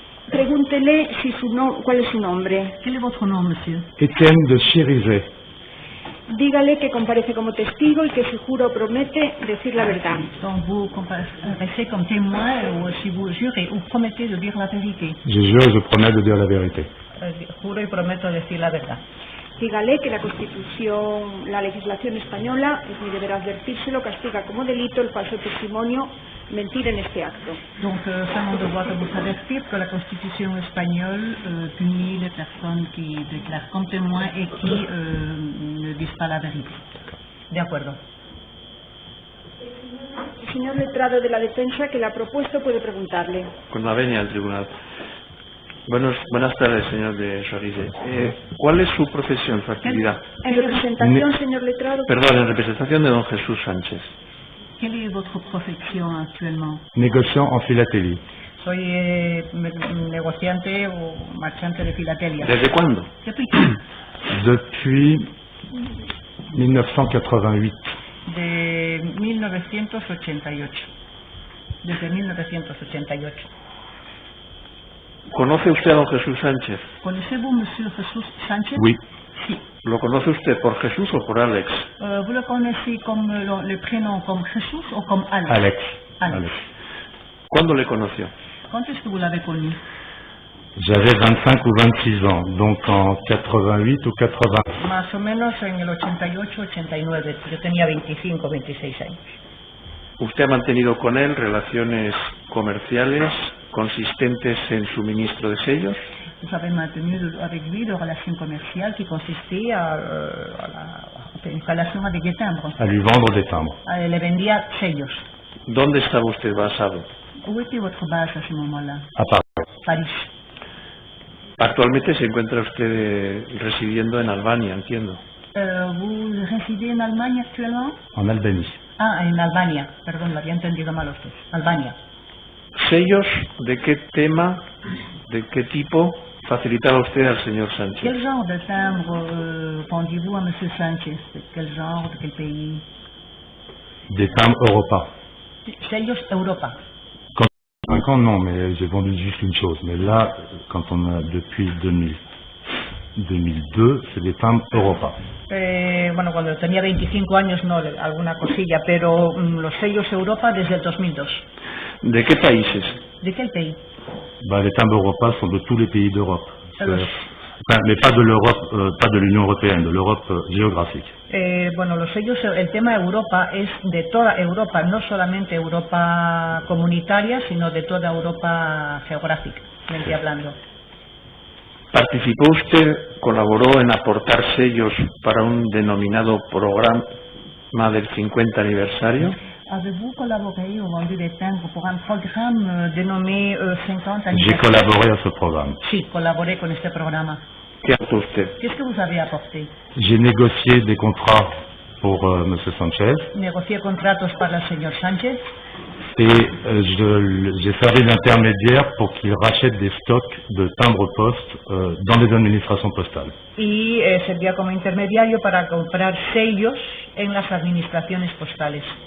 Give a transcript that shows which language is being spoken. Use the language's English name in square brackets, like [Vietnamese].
[Spanish] Pregúntele cuál es su nombre. ¿Qué es vuestro nombre, monsieur? Etienne de Chérissey. Dígale que comparece como testigo y que se jura o promete decir la verdad. [French] Donc vous comparaissez comme témoin ou si vous jurez ou promettez de dire la vérité. Je jure, je promets de dire la vérité. [Spanish] Juro y prometo decir la verdad. Dígale que la Constitución, la legislación española, es mi deber advertírselo, castiga como delito el falso testimonio, mentir en este acto. [French] Donc, c'est mon devoir de vous avertir que la Constitution espagnole punit les personnes qui déclarent comme témoins et qui ne disent pas la vérité. [Spanish] De acuerdo. El señor letrado de la defensa que la ha propuesto puede preguntarle. Con la venia al tribunal. Buenas tardes, señor de Chérissey. ¿Cuál es su profesión, su actividad? En representación, señor letrado. Perdón, en representación de don Jesús Sánchez. [French] Quelle est votre profession actuellement? Négociant en philatélie. [Spanish] Soy negociante o marchante de filatelia. ¿Desde cuándo? [French] Depuis quand? Depuis 1988. [Spanish] De 1988. Desde 1988. ¿Conoce usted a don Jesús Sánchez? [French] ¿Connaissez-vous monsieur Jesús Sánchez? Oui. [Spanish] Sí. ¿Lo conoce usted por Jesús o por Alex? [French] ¿Vous le connaissez comme le prénom comme Jesús o comme Alex? Alex. Alex. [Spanish] ¿Cuándo le conoció? [French] Quand est-ce que vous l'avez connu? J'avais 25 ou 26 ans, donc en 88 ou 80. [Spanish] Más o menos en el 88-89. Yo tenía 25, 26 años. ¿Usted ha mantenido con él relaciones comerciales consistentes en suministro de sellos? [French] Vous avez maintenu avec lui de relations commerciales qui consistaient à [Spanish] la instalación [French] avec des timbres. À lui vendre des timbres. [Spanish] Le vendía sellos. ¿Dónde estaba usted basado? [French] Où était votre base à ce moment-là? À Paris. [Spanish] París. Actualmente se encuentra usted residiendo en Albania, entiendo. [French] ¿Vous résidez en Allemagne actuellement? En Albanie. [Spanish] Ah, en Albania. Perdón, lo había entendido mal usted. Albania. ¿Sellos de qué tema, de qué tipo facilitaba usted al señor Sánchez? [French] Quel genre de timbre vendiez-vous à M. Sánchez? De quel genre, de quel pays? Des timbres Europa. [Spanish] Sellos Europa. [French] Quand 5 ans, non, mais j'ai vendu juste une chose. Mais là, quand on a depuis 2002, c'est des timbres Europa. [Spanish] Bueno, cuando tenía 25 años, no, alguna cosilla, pero los sellos Europa desde el 2002. ¿De qué países? [French] ¿De quel pays? Les timbres Europa sont de tous les pays d'Europe. Alors, Mais pas de l'Europe, pas de l'Union européenne, de l'Europe géographique. [Spanish] Bueno, los sellos, el tema Europa es de toda Europa, no solamente Europa comunitaria, sino de toda Europa geográficamente hablando. ¿Participó usted, colaboró en aportar sellos para un denominado programa del 50 aniversario? [French] Avez-vous collaboré ou vendu des timbres pour un programme dénommé 50 anniversaire? J'ai collaboré à ce programme. [Spanish] Sí, colaboré con este programa. ¿Qué aportó usted? [French] Qu'est-ce que vous avez apporté? J'ai négocié des contrats pour M. Sanchez [Spanish] Negocié contratos para el señor Sánchez [French] et j'ai servi d'intermédiaire pour qu'il rachète des stocks de timbres-poste dans les administrations postales. [Spanish] y servía como intermediario para comprar sellos en las administraciones postales.